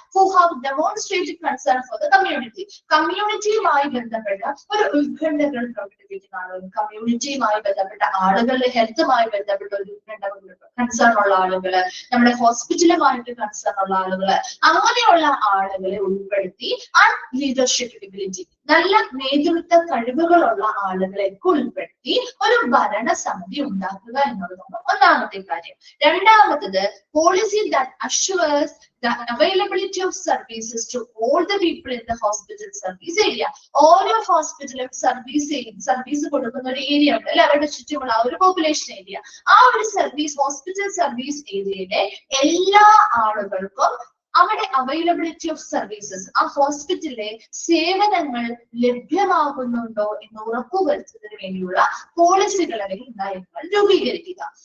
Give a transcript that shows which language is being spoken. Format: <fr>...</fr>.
<en>who have demonstrated concern for the community,</en> <ml>കമ്മ്യൂണിറ്റിയുമായി ബന്ധപ്പെട്ട ഒരു ഉത്കണ്ഠകൾ പ്രകടിപ്പിക്കുന്ന ആളുകൾ, കമ്മ്യൂണിറ്റിയുമായി ബന്ധപ്പെട്ട ആളുകളുടെ ഹെൽത്തുമായി ബന്ധപ്പെട്ട ഒരു കൺസേൺ ഉള്ള ആളുകള്, നമ്മുടെ ഹോസ്പിറ്റലുമായിട്ട് കൺസേൺ ഉള്ള ആളുകള്, അങ്ങനെയുള്ള ആളുകളെ ഉൾപ്പെടുത്തി ആൻഡ് ലീഡർഷിപ്പ് എബിലിറ്റി, നല്ല നേതൃത്വ കഴിവുകളുള്ള ആളുകളെ ഉൾപ്പെടുത്തി ഒരു ഭരണസമിതി ഉണ്ടാക്കുക എന്നുള്ളതാണ് ഒന്നാമത്തെ കാര്യം. രണ്ടാമത്തത്,</ml> <en>Policy that assures the availability of services to all the people in the hospital service area.</en> <ml>ഓരോ ഹോസ്പിറ്റലും സർവീസ് കൊടുക്കുന്ന ഒരു ഏരിയ ഉണ്ട് അല്ലെ, അവരുടെ ചുറ്റുമുള്ള ആ ഒരു പോപ്പുലേഷൻ ഏരിയ. ആ ഒരു ഹോസ്പിറ്റൽ സർവീസ് ഏരിയയിലെ എല്ലാ ആളുകൾക്കും അവിടെ അവൈലബിലിറ്റി ഓഫ് സർവീസസ്, ആ ഹോസ്പിറ്റലിലെ സേവനങ്ങൾ ലഭ്യമാകുന്നുണ്ടോ എന്ന് ഉറപ്പുവരുത്തുന്നതിന് വേണ്ടിയുള്ള പോളിസികൾ അല്ലെങ്കിൽ നയങ്ങൾ രൂപീകരിക്കുക.</ml>